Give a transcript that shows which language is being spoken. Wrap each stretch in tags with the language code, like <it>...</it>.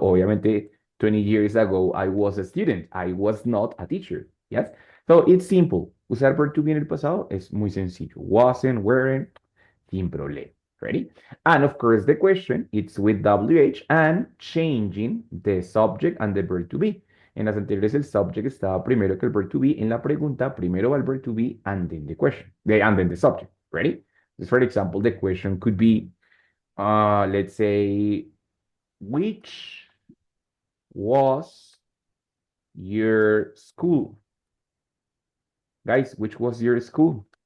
<es>Obviamente,</es> <en>20 years ago, I was a student. I was not a teacher. Yes? So it's simple.</en> <es>Usar verb to be en el pasado es muy sencillo.</es> <en>Wasn't, weren't,</en> <es>sin problema.</es> <en>Ready? And of course, the question, it's with WH and changing the subject and the verb to be.</en> <es>En las anteriores, el subject estaba primero que el verb to be. En la pregunta, primero va el</es> <en>verb to be and then the question, and then the subject. Ready? Just for example, the question could be, let's say, which was your school? Guys, which was your school?</en>